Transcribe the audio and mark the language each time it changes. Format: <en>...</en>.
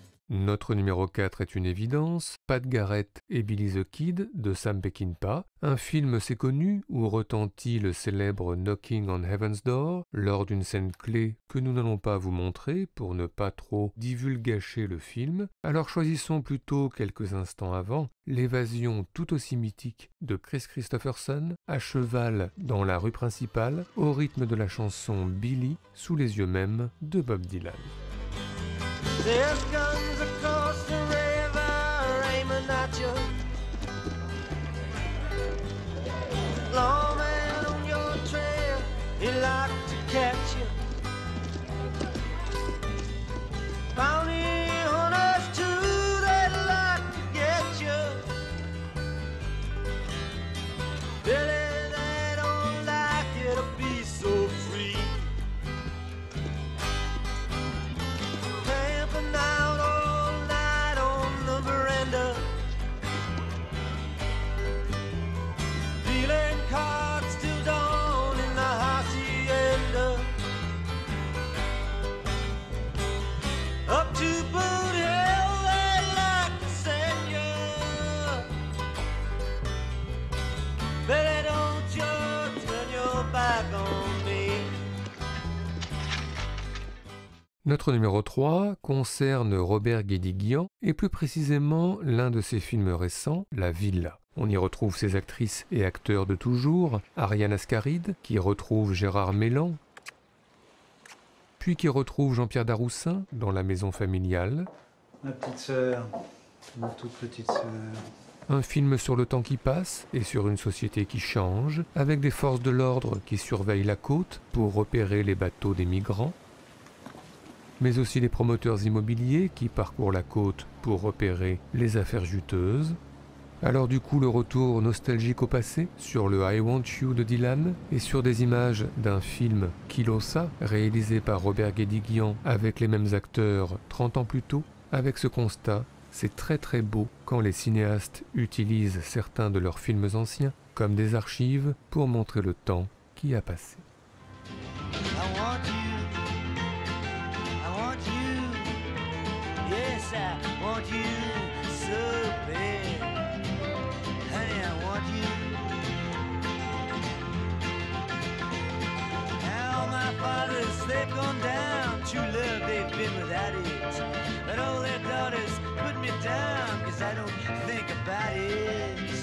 <fr>Notre numéro 4 est une évidence, Pat Garrett et Billy the Kid de Sam Peckinpah, un film assez connu où retentit le célèbre Knocking on Heaven's Door lors d'une scène clé que nous n'allons pas vous montrer pour ne pas trop divulgacher le film, alors choisissons plutôt quelques instants avant l'évasion tout aussi mythique de Chris Christopherson à cheval dans la rue principale au rythme de la chanson Billy sous les yeux même de Bob Dylan.</fr> <en>There's guns across the river aiming at you. Lawman on your trail, he like to catch you. Bounty hunters too, they like to get you. Billy, they don't like you to be so free. Camping out all night on the veranda, dealing cards till dawn in the hacienda. Up to Boot Hill, they like to send you. Baby, don't you turn your back on me.</en> <fr>Notre numéro 3 concerne Robert Guédiguian et plus précisément l'un de ses films récents, La Villa. On y retrouve ses actrices et acteurs de toujours, Ariane Ascaride, qui retrouve Gérard Mélan, puis qui retrouve Jean-Pierre Daroussin dans La Maison familiale. Ma petite sœur, ma toute petite sœur. Un film sur le temps qui passe et sur une société qui change, avec des forces de l'ordre qui surveillent la côte pour repérer les bateaux des migrants, mais aussi les promoteurs immobiliers qui parcourent la côte pour repérer les affaires juteuses. Alors du coup, le retour nostalgique au passé sur le I Want You de Dylan et sur des images d'un film Kilosa, réalisé par Robert Guédiguian avec les mêmes acteurs 30 ans plus tôt, avec ce constat: c'est très très beau quand les cinéastes utilisent certains de leurs films anciens comme des archives pour montrer le temps qui a passé.</fr> <en>I want you, yes I want you so bad, honey I want you. Now my fathers, they've gone down, true love they've been without it, but all their daughters put me down, cause I don't think about it.</en>